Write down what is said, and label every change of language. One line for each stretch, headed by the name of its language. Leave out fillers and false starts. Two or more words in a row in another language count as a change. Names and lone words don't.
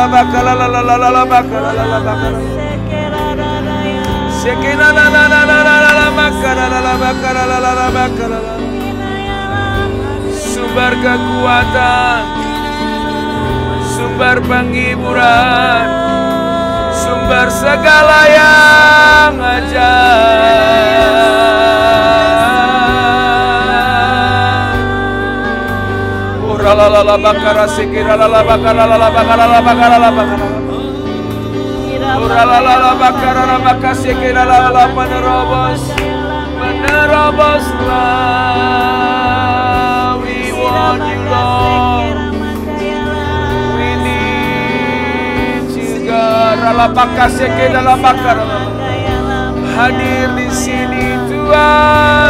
Indonesian: Sumber kekuatan, sumber penghiburan, sumber segala yang ajaib. Uralala bakara sekira lala bakara lala bakara lala bakara lala bakara. Uralala bakara lala bakara sekira lala menerobos, meneroboslah.
English: We want you Lord.
Indonesian: Hadir di sini Tuhan.